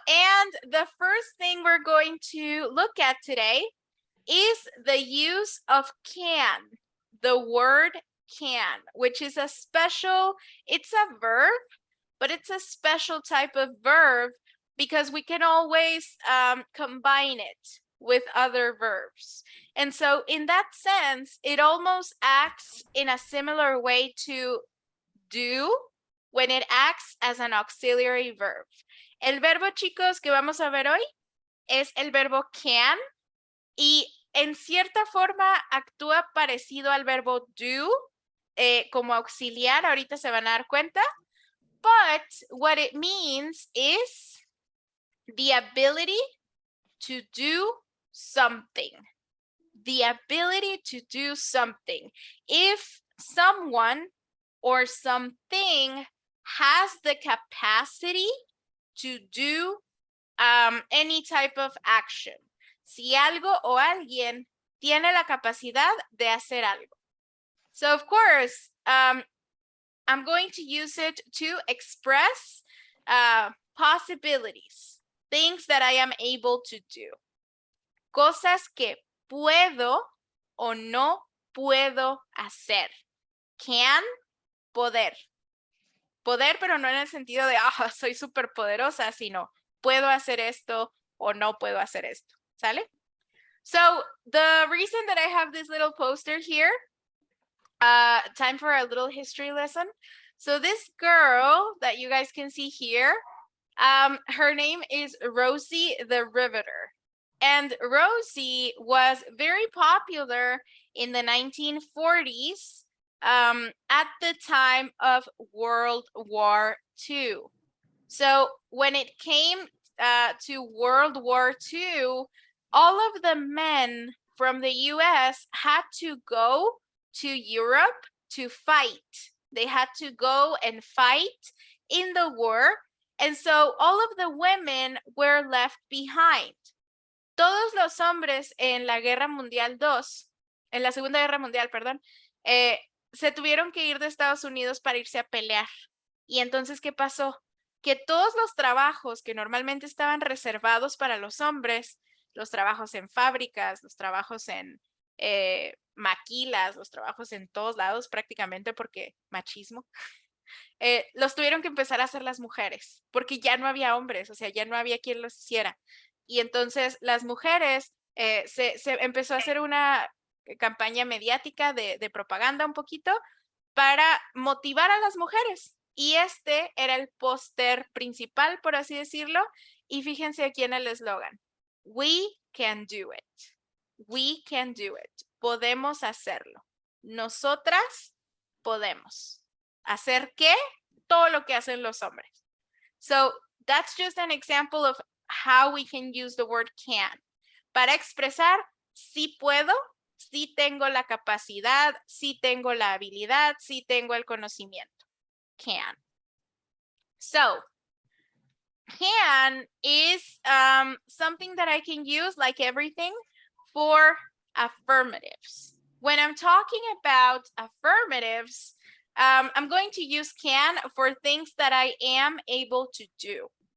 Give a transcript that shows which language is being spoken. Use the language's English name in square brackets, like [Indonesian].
[English] And the first thing we're going to look at today is the use of can, the word can, which is it's a verb, but it's a special type of verb because we can always combine it with other verbs. And so in that sense, it almost acts in a similar way to do when it acts as an auxiliary verb. [Spanish] El verbo, chicos, que vamos a ver hoy es el verbo can y en cierta forma actúa parecido al verbo do como auxiliar, ahorita se van a dar cuenta. [English] But what it means is the ability to do something. The ability to do something. If someone or something has the capacity to do any type of action. [Spanish] Si algo o alguien tiene la capacidad de hacer algo. [English] So of course, I'm going to use it to express possibilities, things that I am able to do. [Spanish] Cosas que puedo o no puedo hacer. Can, poder. Poder, pero no en el sentido de, soy súper poderosa, sino puedo hacer esto o no puedo hacer esto. ¿Sale? [English] So the reason that I have this little poster here, time for a little history lesson. So this girl that you guys can see here, her name is Rosie the Riveter. And Rosie was very popular in the 1940s at the time of World War II. So when it came to World War II, all of the men from the US had to go to Europe to fight. They had to go and fight in the war. And so all of the women were left behind. [Spanish] Todos los hombres en la Guerra Mundial II, en la Segunda Guerra Mundial, perdón, se tuvieron que ir de Estados Unidos para irse a pelear. Y entonces, ¿qué pasó? Que todos los trabajos que normalmente estaban reservados para los hombres, los trabajos en fábricas, los trabajos en maquilas, los trabajos en todos lados prácticamente porque machismo, los tuvieron que empezar a hacer las mujeres porque ya no había hombres, o sea, ya no había quien los hiciera. Y entonces las mujeres, se empezó a hacer una campaña mediática de propaganda un poquito para motivar a las mujeres. Y este era el póster principal, por así decirlo. Y fíjense aquí en el eslogan. [English] We can do it. We can do it. [Spanish] Podemos hacerlo. Nosotras podemos. ¿Hacer qué? Todo lo que hacen los hombres. [English] So that's just an example of how we can use the word can. [Spanish] Para expresar sí puedo, sí tengo la capacidad, sí tengo la habilidad, sí tengo el conocimiento. [English] Can. So, can is something that I can use, like everything, for affirmatives. When I'm talking about affirmatives, I'm going to use can for things that I am able to do.